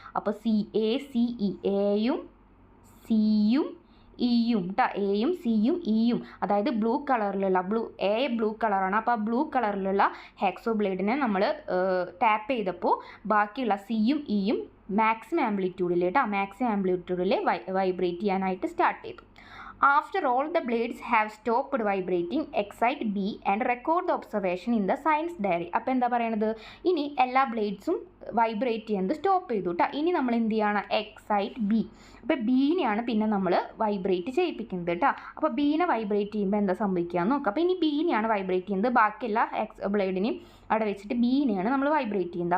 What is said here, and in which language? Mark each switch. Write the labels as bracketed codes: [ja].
[ml] അപ്പോൾ എയും സിയും ഇയും കേട്ടോ, എയും സിയും ഇയും. അതായത് ബ്ലൂ കളറിലുള്ള ബ്ലൂ കളറാണ്. അപ്പോൾ ആ ബ്ലൂ കളറിലുള്ള ഹാക്സോ ബ്ലേഡിനെ നമ്മൾ ടാപ്പ് ചെയ്തപ്പോൾ ബാക്കിയുള്ള സിയും ഇയും മാക്സിമം ആംപ്ലിറ്റ്യൂഡിൽ കേട്ടോ, മാക്സിമം ആംപ്ലിറ്റ്യൂഡിൽ വൈബ്രേറ്റ് ചെയ്യാനായിട്ട് സ്റ്റാർട്ട് ചെയ്തു. [en] After all the blades have stopped vibrating, excite B and record the observation in the science diary. [ml] അപ്പോൾ എന്താ പറയണത്, ഇനി എല്ലാ ബ്ലേഡ്സും വൈബ്രേറ്റ് ചെയ്യുന്നത് സ്റ്റോപ്പ് ചെയ്തു കേട്ടോ. ഇനി നമ്മൾ എന്ത് ചെയ്യണം, [en] Excite B. [ml] അപ്പോൾ ബീനെയാണ് പിന്നെ നമ്മൾ വൈബ്രേറ്റ് ചെയ്യിപ്പിക്കുന്നത് കേട്ടോ. അപ്പോൾ ബീനെ വൈബ്രേറ്റ് ചെയ്യുമ്പോൾ എന്താ സംഭവിക്കുക നോക്കാം. അപ്പോൾ ഇനി ബീനെയാണ് വൈബ്രേറ്റ് ചെയ്യുന്നത്, ബാക്കിയെല്ലാ ബ്ലേഡിനെയും അവിടെ വെച്ചിട്ട് ബീനെയാണ് നമ്മൾ വൈബ്രേറ്റ് ചെയ്യുന്നത്.